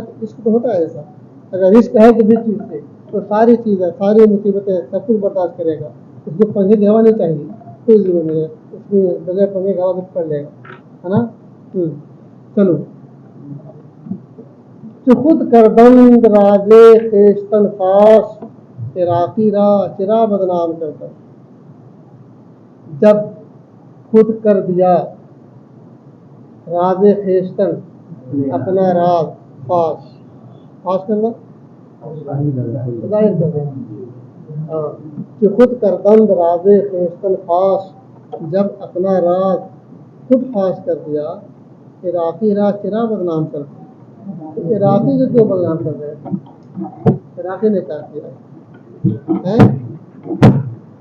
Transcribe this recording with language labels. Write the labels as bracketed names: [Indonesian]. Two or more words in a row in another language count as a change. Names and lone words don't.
[Urdu] تو عشق تو ہوتا ہے ایسا. اگر عشق ہے کسی چیز سے تو ساری چیزیں، ساری مصیبتیں، سب کچھ برداشت کرے گا. اس کو پنجے گھوانے چاہیے، کوئی ضرورت نہیں ہے اس میں بغیر پنجے گھوا بھی پڑ لے گا، ہے نا. [Persian] چلو کہ خود کردند راز خویشتن فاش، عراقی را چرا بدنام کرتا. [Urdu] جب خود کر دیا [Persian] راز خویشتن، [Urdu] اپنا راز، فاش، فاش کرنا ظاہر کر دیں. [Persian] ہاں کہ خود کردند راز خویشتن فاش، [Urdu] جب اپنا راز خود فاش کر دیا، [Persian] عراقی را چرا بدنام کرتا. [Urdu] عراقی کو کیوں بدنام کر رہے ہیں؟ عراقی نے کیا کیا ہے؟